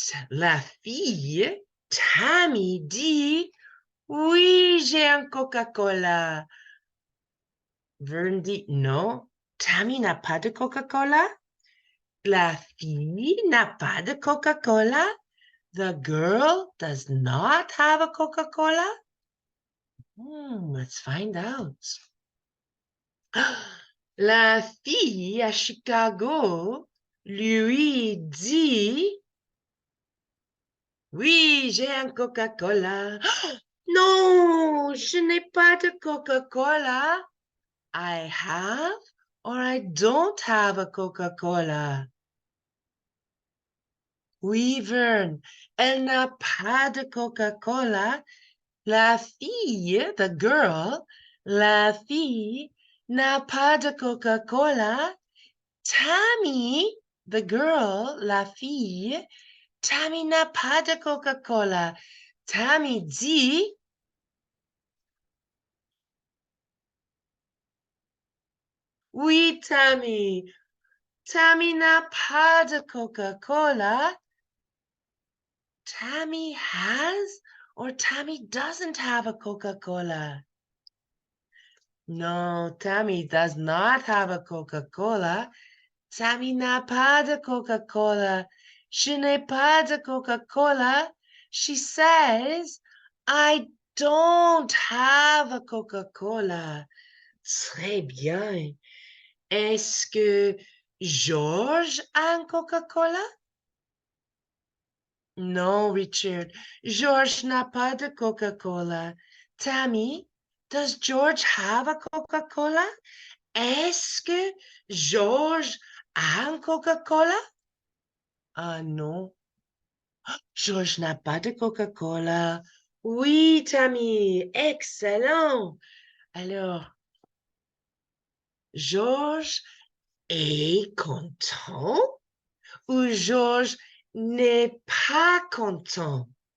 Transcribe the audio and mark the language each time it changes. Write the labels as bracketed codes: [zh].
[fr] La fille, Tammy dit, oui, j'ai un Coca-Cola. Vern dit, non, Tammy n'a pas de Coca-Cola. La fille n'a pas de Coca-Cola. [en] The girl does not have a Coca-Cola. Let's find out. [fr] La fille à Chicago lui dit, oui, j'ai un Coca-Cola. Non, je n'ai pas de Coca-Cola. [en] I have or I don't have a Coca-Cola. [fr] Oui, Vern, elle n'a pas de Coca-Cola. La fille, [en] the girl, [fr] la fille n'a pas de Coca-Cola. Tammy, [en] the girl, [fr] la fille, Tammy n'a pas de Coca-Cola. Tammy dit, oui, Tammy. Tammy n'a pas de Coca-Cola. [en] Tammy has or Tammy doesn't have a Coca-Cola. No, Tammy does not have a Coca-Cola. [fr] Tammy n'a pas de Coca-Cola. Je n'ai pas de Coca-Cola. [en] She says, I don't have a Coca-Cola. [fr] Très bien. Est-ce que George a un Coca-Cola? Non, Richard. George n'a pas de Coca-Cola. [en] Tammy, does George have a Coca-Cola? [fr] Est-ce que George a un Coca-Cola? Ah non, George n'a pas de Coca-Cola. Oui, Tammy, excellent. Alors, George est content ou George n'est pas content?